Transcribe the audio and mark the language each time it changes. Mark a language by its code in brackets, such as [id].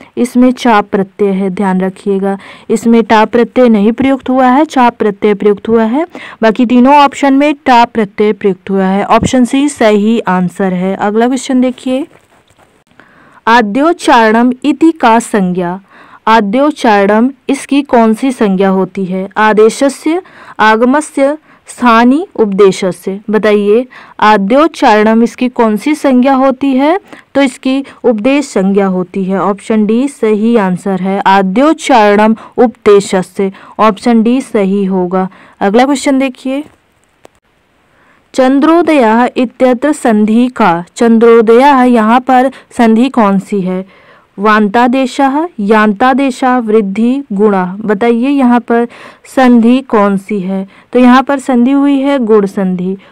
[hi] इसमें चाप प्रत्यय है। ध्यान रखिएगा, इसमें टाप प्रत्यय नहीं प्रयुक्त हुआ है, चाप प्रत्यय प्रयुक्त हुआ है। बाकी तीनों ऑप्शन में टाप प्रत्यय प्रयुक्त हुआ है। ऑप्शन सी सही आंसर है। अगला क्वेश्चन देखिए, [sa] आद्योच्चारणम इति का संज्ञा। [hi] आद्योच्चारणम इसकी कौन सी संज्ञा होती है? [sa] आदेशस्य, आगमस्य, स्थानी, उपदेशस्य। [hi] बताइए आद्योच्चारणम इसकी कौन सी संज्ञा होती है? तो इसकी उपदेश संज्ञा होती है। ऑप्शन डी सही आंसर है। [sa] आद्योच्चारणम उपदेशस्य। [hi] ऑप्शन डी सही होगा। अगला क्वेश्चन देखिए, [sa] चंद्रोदय इत्यत्र संधि का। [hi] चंद्रोदय यहाँ पर संधि कौन सी है? वान्तादेशः, यान्तादेशः, वृद्धि, गुणा। बताइए यहाँ पर संधि कौन सी है? तो यहाँ पर संधि हुई है गुण संधि।